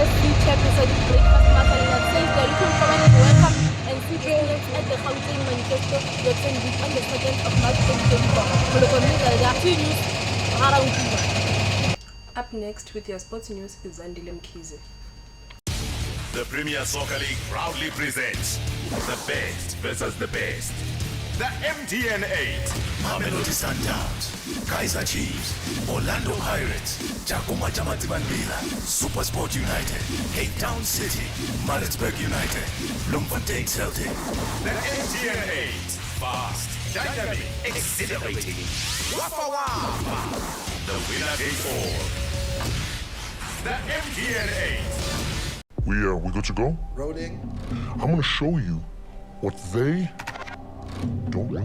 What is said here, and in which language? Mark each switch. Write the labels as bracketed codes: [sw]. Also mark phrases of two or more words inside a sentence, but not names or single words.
[en] At the Gauteng Manifesto Bulletin on the 2nd of March 2024. Up next with your sports news is Mkhonza. The Premier Soccer League proudly presents the best versus the best. The MTN 8. Mamelodi Sundowns, Kaizer Chiefs, Orlando Pirates, Chakuma Chamatibanbila, Supersport United, Cape Town City, Maritzburg United, Bloemfontein Celtic. The MTN 8. Fast, dynamic, exhilarating. Wafa Wafa. The winner takes all. The MTN 8. We good to go? Rolling. I'm gonna show you what they don't want.